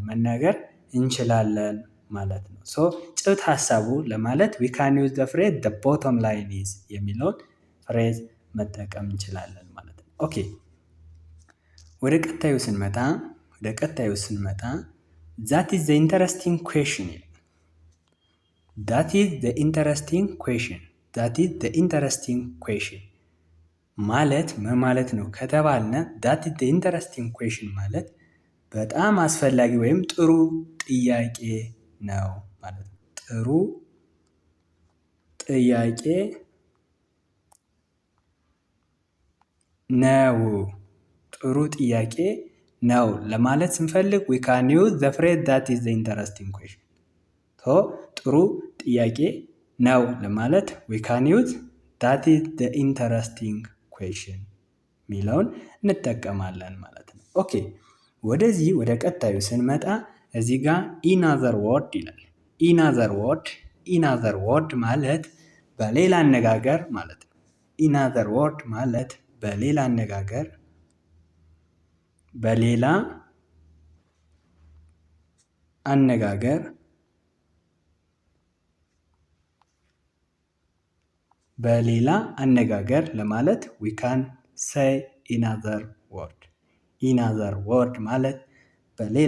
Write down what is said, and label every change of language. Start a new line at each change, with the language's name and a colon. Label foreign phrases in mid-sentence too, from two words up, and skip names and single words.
Amharic: መናገር እንችላለን ማለት ነው። ሶ ጭብጥ ሀሳቡ ለማለት
English: we can use the phrase the bottom line is
Amharic: የሚለውን ፍሬዝ መጠቀም እንችላለን ማለት ነው። ኦኬ ወደ ቀጣዩ ስንመጣ
English: that is the interesting question
Amharic: ይላል።
English: that is the interesting question
Amharic: ማለት ምን ማለት ነው ከተባልነ
English: that is the interesting question
Amharic: ማለት በጣም አስፈላጊ ወይም ጥሩ ጥያቄ ነው ማለት ነው። ጥሩ ጥያቄ ነው ለማለት ስንፈልግ
English: we can use the phrase that is the interesting question.
Amharic: ጥሩ ጥያቄ ነው ለማለት
English: we can use that is the interesting question
Amharic: ሚለውን እንጠቀማለን ማለት ነው። ኦኬ ወደ ቀጣዩ ስንመጣ እዚህ ጋር
English: in other word
Amharic: ይላል።
English: in other word
Amharic: ማለት በሌላ አነጋገር ማለት ነው።
English: in other word
Amharic: ማለት በሌላ አነጋገር
English: ለማለት we can say in other word
Amharic: ማለት በሌላ